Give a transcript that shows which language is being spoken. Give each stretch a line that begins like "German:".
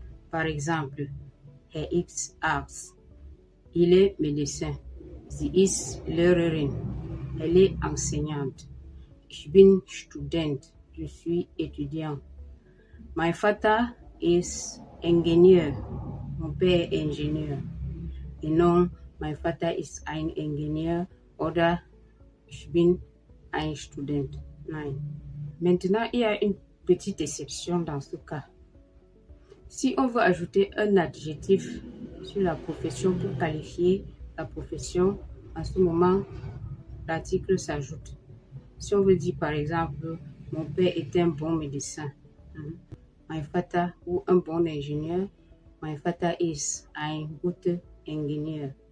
French: Par exemple,
German: Herr X Arzt,
French: il est médecin.
German: Sie ist Lehrerin,
French: elle est enseignante.
German: Ich bin Student,
French: je suis étudiant.
German: Mein Vater ist Ingenieur,
French: mon père est ingénieur. Et non,
German: mein Vater ist ein Ingenieur oder ich bin ein Student. Nein.
French: Maintenant, il y a une petite exception dans ce cas. Si on veut ajouter un adjectif sur la profession pour qualifier la profession, en ce moment, l'article s'ajoute. Si on veut dire par exemple, mon père est un bon médecin,
German: mein Vater
French: ou un bon ingénieur,
German: mein Vater ist ein guter Ingenieur.